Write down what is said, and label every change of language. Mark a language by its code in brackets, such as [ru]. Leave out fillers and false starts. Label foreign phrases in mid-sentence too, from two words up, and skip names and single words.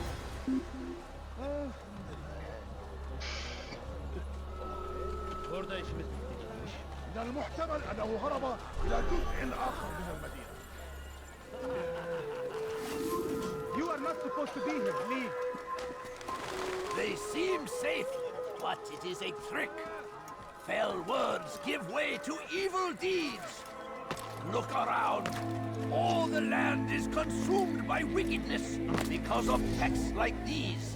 [tr] Burada işimiz [ar] أنه هرب إلى جزء آخر من المدينة. [en] You are not supposed to be here. Leave. They seem safe, but it is a trick. Fell words give way to evil deeds. Look around. All the land is consumed by wickedness because of texts like these.